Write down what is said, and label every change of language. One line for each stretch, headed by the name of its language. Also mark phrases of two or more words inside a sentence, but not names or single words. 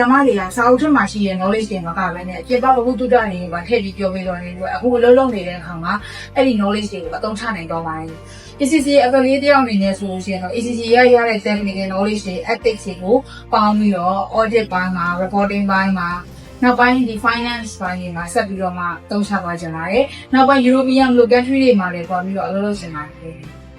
Burmese: မတွေကစာအုပ်ထဲမှာရှိတဲ့ knowledge တွေမှာကပဲနဲ့အပြည့်ပေါက်ဘုသူတ္တတွေပါထည့်ပြီးပြောပေးတော့နေလို့အခုအလုပ်လုပ်နေတဲ့အခါမှာအဲ့ဒီ knowledge တွေကိုအသုံးချနိုင်တော့ပါတယ်
English: ECC affiliate
Burmese: တယောက်အနေနဲ့ဆိုလို့ရှိရင်တော့ ECC ရတဲ့
English: technical knowledge
Burmese: တွေ ethics တွေကိုပေါင်းပြီးတော့ audit ပိုင်းမှာ reporting ပိုင်းမှာနောက်ပိုင်းဒီ finance ပိုင်းတွေမှာဆက်ပြီးတော့မှသုံးချသွားကြပါတယ်။နောက်ပိုင်း
English: European local country
Burmese: တွေမှာလည်းပေါ်ပြီးတော့အလုပ်လုပ်နေပါတယ်